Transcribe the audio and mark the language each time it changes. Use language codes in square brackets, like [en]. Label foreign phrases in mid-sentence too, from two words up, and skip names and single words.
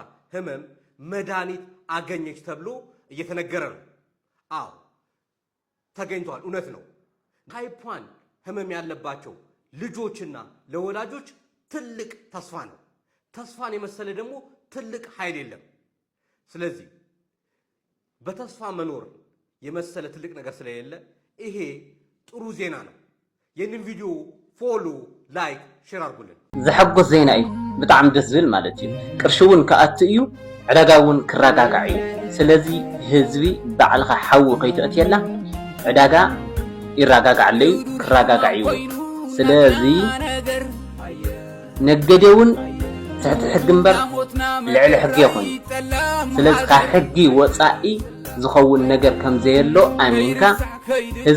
[am] ህመም መድኃኒት አገኘች ተብሎ እየተነገረ ነው። አዎ ተገኝቷል፣ እውነት ነው። ታይፕ 1 ህመም ያለባቸው ልጆችና ለወላጆች ትልቅ ተስፋ ነው። ተስፋን የመሰለ ደግሞ ትልቅ ኃይል የለም። ስለዚህ በተስፋ መኖር የመሰለ ትልቅ ነገር ስለሌለ ይሄ ጥሩ ዜና ነው። ይህንን ቪዲዮ ፎሎ፣ ላይክ፣ ሼር አድርጉልን። [ti] ዝሕጎስ ዜና እዩ ብጣዕሚ ደስ ዝብል ማለት እዩ። ቅርሺ እውን ከኣቱ እዩ፣ ዕዳጋ እውን ክረጋጋዕ እዩ። ስለዚ ህዝቢ ባዕልኻ ሓዊ ከይትእትየላ ዕዳጋ ይረጋጋዕለይ ክረጋጋዕ እዩ። ስለዚ ነጋዴ እውን ትሕቲ ሕጊ እምበር ልዕሊ ሕጊ ይኹን። ስለዚ ካብ ሕጊ ወፃኢ ዝኸውን ነገር ከም ዘየሎ ኣሚንካ ህዝቢ